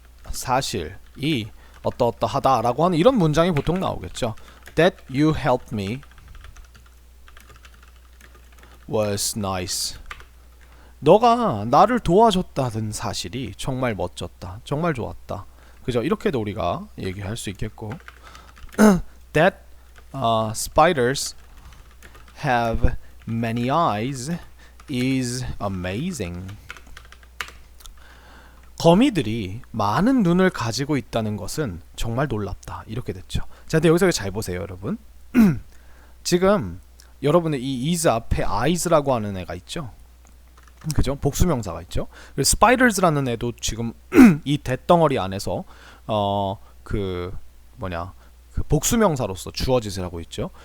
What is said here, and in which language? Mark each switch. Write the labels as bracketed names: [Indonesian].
[Korean] 사실이 어떠하다라고 하는 이런 문장이 보통 나오겠죠. [English] That you helped me was nice. [Korean] 너가 나를 도와줬다는 사실이 정말 멋졌다. 정말 좋았다. 그죠? 이렇게도 우리가 얘기할 수 있겠고 [English] That spiders have many eyes is amazing. [Korean] 거미들이 많은 눈을 가지고 있다는 것은 정말 놀랍다. 이렇게 됐죠. 자, 근데 여기서 잘 보세요, 여러분. 지금 여러분의 이 is 앞에 eyes라고 하는 애가 있죠. 그죠? 복수명사가 있죠. 그래서 spiders라는 애도 지금 이 대덩어리 안에서 그 복수명사로서 주어짓을 하고 있죠.